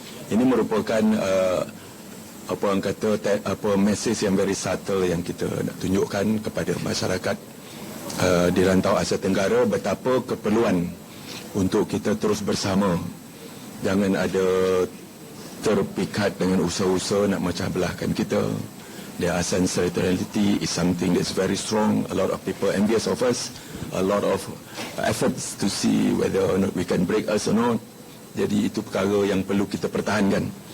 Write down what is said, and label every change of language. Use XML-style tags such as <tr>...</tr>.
<ms>Ini merupakan apa orang kata message yang</ms> <en>very subtle</en> <ms>yang kita nak tunjukkan kepada masyarakat di rantau Asia Tenggara betapa keperluan untuk kita terus bersama. Jangan ada terpikat dengan usaha-usaha nak macah belahkan kita.</ms> <en>The ASEAN solidarity is something that's very strong. A lot of people envious of us. A lot of efforts to see whether or not we can break us or not.</en> <ms>Jadi itu perkara yang perlu kita pertahankan.</ms>